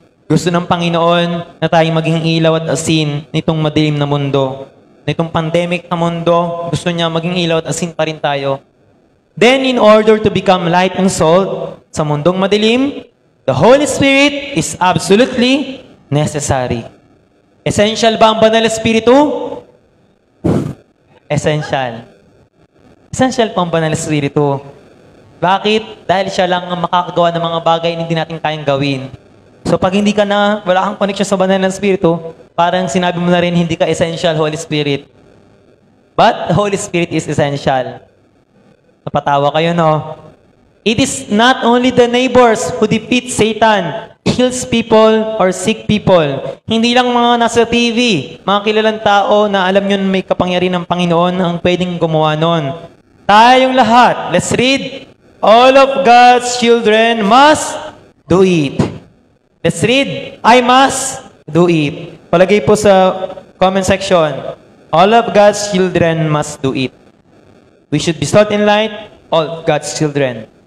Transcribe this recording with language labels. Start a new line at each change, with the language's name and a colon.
Filipino: Gusto ng Panginoon na tayo maging ilaw at asin nitong madilim na mundo. Nitong pandemic na mundo, gusto niya maging ilaw at asin pa rin tayo.
English: Then, in order to become light and salt
Filipino: sa mundong madilim,
English: the Holy Spirit is absolutely necessary.
Filipino: Essential ba ang Banal na Espiritu? Essential. Essential po ang Banal na Espiritu. Bakit? Dahil siya lang ang makakagawa ng mga bagay na hindi natin kayang gawin. So pag hindi ka na, wala kang connection sa Banal na Espiritu, parang sinabi mo na rin, hindi ka essential, Holy Spirit.
English: But the Holy Spirit is essential.
Filipino: Napatawa kayo, no?
English: It is not only the neighbors who defeat Satan, kills people, or sick people.
Filipino: Hindi lang mga nasa TV, mga kilalang tao na alam nyo may kapangyarihan ng Panginoon ang pwedeng gumawa nun. Tayong lahat,
English: let's read. All of God's children must do it. Let's read. I must do it.
Filipino: Palagay po sa comment section.
English: All of God's children must do it. We should be salt and light, all of God's children.